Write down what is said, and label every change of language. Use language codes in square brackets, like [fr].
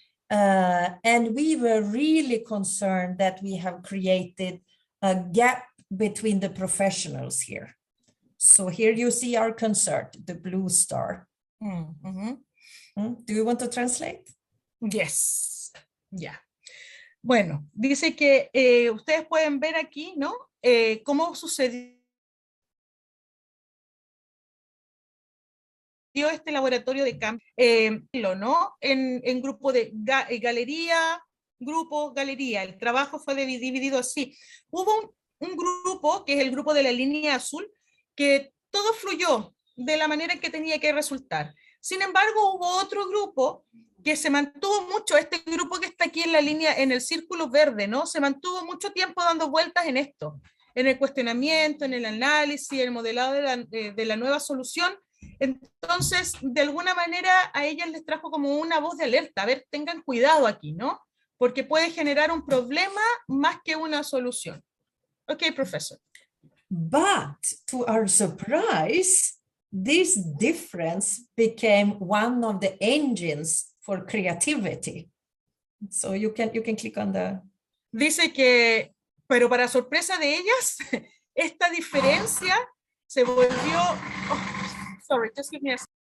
[en] And we were really concerned that we have created a gap between the professionals here. So here you see our concert, the blue star. Do you want to translate? Yes. Yeah. [es] Bueno, dice que ustedes pueden ver aquí, ¿no? Cómo sucedió este laboratorio de cambio, ¿no? En grupo de galería, grupo, galería. El trabajo fue dividido así. Hubo un grupo, que es el grupo de la línea azul, que todo fluyó de la manera en que tenía que resultar. Sin embargo, hubo otro grupo que se mantuvo mucho, este grupo que está aquí en la línea, en el círculo verde, ¿no? Se mantuvo mucho tiempo dando vueltas en esto, en el cuestionamiento, en el análisis, el modelado de la nueva solución. Entonces, de alguna manera, a ellas les trajo como una voz de alerta, a ver, tengan cuidado aquí, ¿no? Porque puede generar un problema más que una solución. Ok, profesor. [en] But to our surprise, this difference became one of the engines for creativity. So you can click on the... [es] Dice que, pero para sorpresa de ellas, esta diferencia se volvió... [en] Oh, sorry, just give me a...